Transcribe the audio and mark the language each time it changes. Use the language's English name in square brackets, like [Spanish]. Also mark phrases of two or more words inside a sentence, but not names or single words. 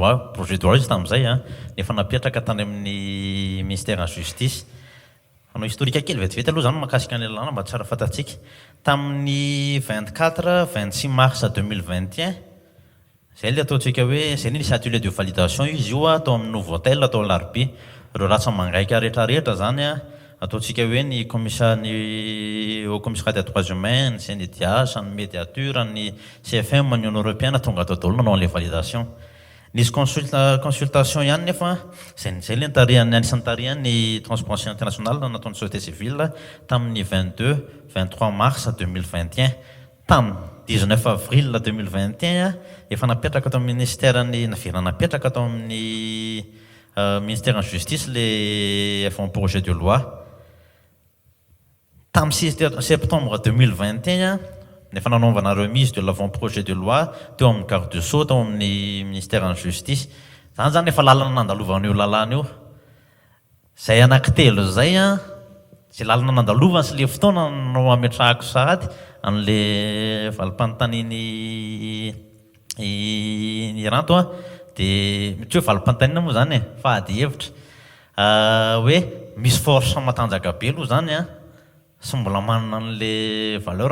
[Malagasy] loi izy tamin'izay nefa napetraka tany amin'ny [French] ministère en justice [Malagasy] anao historique kely vetivety aloha zany mahakasika ny lalàna mba tsara fantatsika tamin'ny 26 mars 2021 zay le ataontsika hoe zay nisy [French] atelier de validation [Malagasy] izy io atao amin'ny [French] nouveau hôtel [Malagasy] atao Larbi ireo ratsa mangaika rehetrarehetra zany ataontsika hoe ny [French] au commissariat des droits humains, [Malagasy] ny CNDH, ny médiature, ny CFM, ny Union européenne tonga atao daholo nanao an'ilay validation. Nisy consultation ihany nefa zay le anisan'ny tarihany ny transparency internationale nataon'ny [French] société civile [Malagasy] tamin'ny 23 mars 2021 tamin'ny 19 avril 2021 efa napetraka atao amin'ny ministère napetraka atao amin'ny [French] ministère en justice [Malagasy] le [French] avant projet de loi. [Malagasy] Tamin'ny 6 septembre 2021 nefa nanaovana [French] remise de l'avant-projet de loi [Malagasy] teo amin'ny [French] garde de sceaux [Malagasy] tao amin'ny [French] ministère en justice [Malagasy] zany zany efa lalana nandalovan'io lalàna io zay anankitelo zay zay lalana nandalovana sy le fotoana no ametrahako sahady an'le valim-panontaniany Iranto dia mety hoe valim-panontaniana moa zany fa ady hevitra hoe misy force matanjaka be aloha zany sy mbola manana an'le valeur